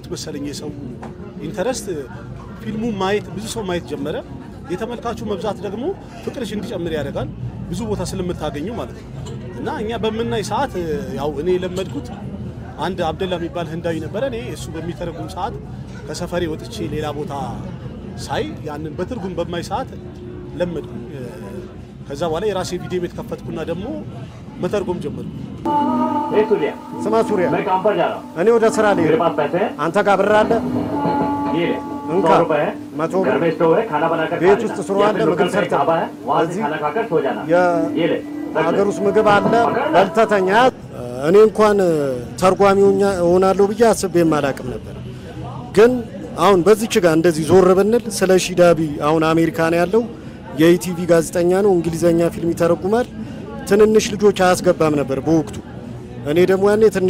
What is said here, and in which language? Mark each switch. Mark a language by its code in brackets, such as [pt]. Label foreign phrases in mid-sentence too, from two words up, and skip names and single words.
[am] መሰለኝ የሰው ኢንተረስት ፊልሙ ማየት ብዙ ሰው ማየት ጀመረ የተመልካቹ መብዛት ደግሞ ፍቅርሽ እንዲጨምር ያደርጋል ብዙ ቦታ ስለምታገኙ ማለት ነው እና እኛ በመናይ ሰዓት ያው እኔ ለመድኩት አንድ አብደላ የሚባል ህንዳዊ ነበር እኔ እሱ በሚተረጉም ሰዓት ከሰፈሬ ወጥቼ ሌላ ቦታ ሳይ ያንን በትርጉም በማይ ሰዓት ለመድኩ ከዛ በኋላ የራሴ ቪዲዮ ቤት ከፈትኩና ደግሞ መተርጎም ጀመርኩ [hi] सूर्या [am] ስማ ሱሪያ [hi] मैं काम पर जा रहा हूं [am] እኔ ወደ ስራ ላይ [hi] मेरे पास पैसे हैं [am] አንተ ጋር ብር አለ [hi] ये ले उनका 100 रुपए है 100 घर में स्टोव है खाना बनाकर [am] ቤት ውስጥ ስሩ አለ ምግብ ሰርተህ [hi] ढाबा है वहां से खाना खाकर सो जाना ये ले [am] ሀገር ውስጥ ምግብ አለ በልተተኛ እኔ እንኳን ተርጓሚውኛ ሆናለሁ ብዬ አስቤም አላቅም ነበር ግን አሁን በዚች ጋር እንደዚህ ዞር ብንል ስለ ሺዳቢ አሁን አሜሪካን ያለው የኢቲቪ ጋዜጠኛ ነው እንግሊዘኛ ፊልም ይተረጉማል ትንንሽ ልጆች አያስገባም ነበር በወቅቱ እኔ ደግሞ ያኔ ትንሽ